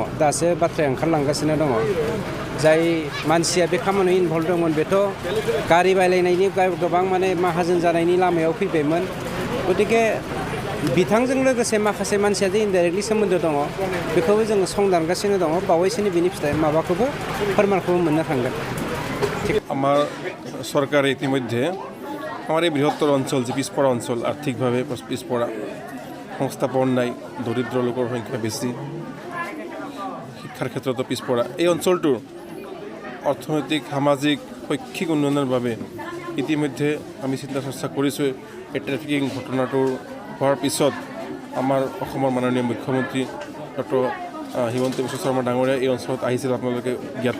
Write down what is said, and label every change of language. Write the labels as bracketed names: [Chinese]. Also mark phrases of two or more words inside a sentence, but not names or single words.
[Bodo] दासो बाथ्राया ओंखारलांगासिनो दङ। जाय मानसिया बे खामानियाव इनभल्भ दंमोन बेथ' गारि बायलायनायनि गोबां माहाजोन जानायनि लामायाव फैबायमोन। गतिके बिथांजों लोगोसे माखासे मानसिया जे इनडाइरेक्टलि सोमोन्दो दङ बेखौबो जोङो संदानगासिनो दङ। बावैसोनि बिनि फिथाइ माबाखौबो फोरमानखौबो मोननो थांगोन। [Assamese] আমার সরকার ইতিমধ্যে আমার এই বৃহত্তর অঞ্চল যে পিছপড়া অঞ্চল, আর্থিকভাবে পিছপড়া, সংস্থাপন নাই, দরিদ্র লোকের সংখ্যা বেশি, শিক্ষার ক্ষেত্রতো পিছপড়া, এই অঞ্চলটোৰ অৰ্থনৈতিক সামাজিক শৈক্ষিক উন্নয়নৰ বাবে ইতিমধ্যে আমি চিন্তা চৰ্চা কৰিছোঁ। এই ট্ৰেফিকিং ঘটনাটোৰ হোৱাৰ পিছত আমাৰ অসমৰ মাননীয় মুখ্যমন্ত্ৰী ডক্টৰ হিমন্ত বিশ্ব শৰ্মা ডাঙৰীয়া এই অঞ্চলত আহিছিল, আপোনালোকে জ্ঞাত।